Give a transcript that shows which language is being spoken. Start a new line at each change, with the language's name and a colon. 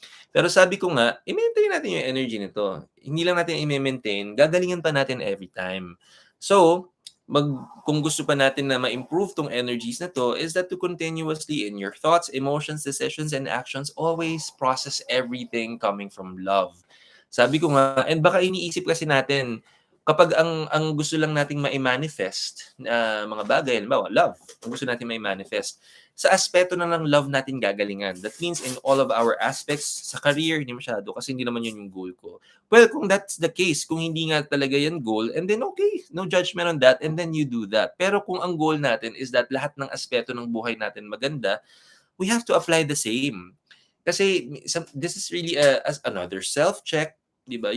Filipino: Pero sabi ko nga, i-maintain natin yung energy nito. Hindi lang natin i-maintain, gagalingan pa natin
English: every time.
Filipino: So, kung gusto pa natin na ma-improve tong energies na to,
English: is that to continuously in your thoughts, emotions, decisions, and actions, always process everything coming from love.
Filipino: Sabi ko nga, and baka iniisip kasi natin, kapag ang gusto lang nating ma-manifest na mga bagay, halimbawa, love, ang gusto natin ma-manifest, sa aspeto na ng love natin gagalingan.
English: That means in all of our aspects,
Filipino: sa career, hindi masyado, kasi hindi naman yun yung goal ko.
English: Well, kung that's the case,
Filipino: kung hindi nga talaga yan goal,
English: and then okay, no judgment on that, and then you do that.
Filipino: Pero kung ang goal natin is that lahat ng aspeto ng buhay natin maganda,
English: we have to apply the same. Kasi this is really another self-check,
Filipino: di ba?